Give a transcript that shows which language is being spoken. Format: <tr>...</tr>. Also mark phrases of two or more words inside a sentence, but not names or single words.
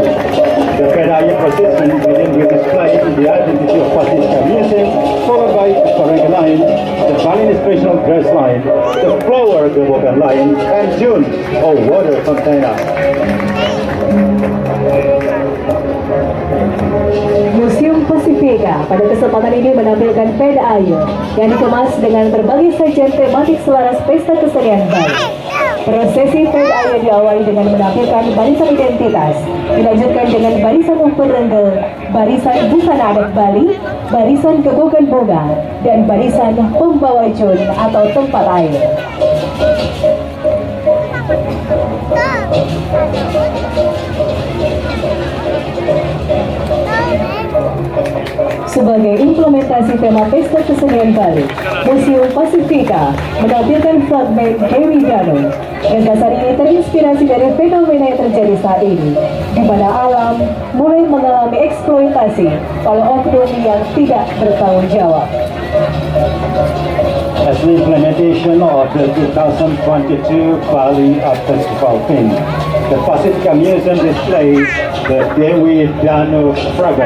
<en>The Pet Iron procession begins with display the identity of Pacifica Museum, followed by the Korean line, the Balinese traditional dress line, the flower Gebogan line, and June, or water container.</en> <id>Museum Pacifica pada kesempatan ini menampilkan Ped Ayu yang dikemas dengan berbagai sajian tematik selaras pesta kesenian Bali. Prosesi Ped Ayu diawali dengan menampilkan barisan identitas, dilanjutkan dengan barisan umpur renggel, barisan busana adat Bali, barisan gegogan bunga, dan barisan pembawa jun atau tempat air. Sebagai implementasi tema pesta kesenian Bali, Museum Pacifica menampilkan fragmen Dewi Danu. Gagasan ini terinspirasi dari fenomena yang terjadi saat ini, di mana alam mulai mengalami eksploitasi oleh oknum yang tidak bertanggung jawab.</id> <en>As the implementation of the 2022 Bali Art Festival theme, The Pacifica Museum displays the Dewi Danu Fragan.</en>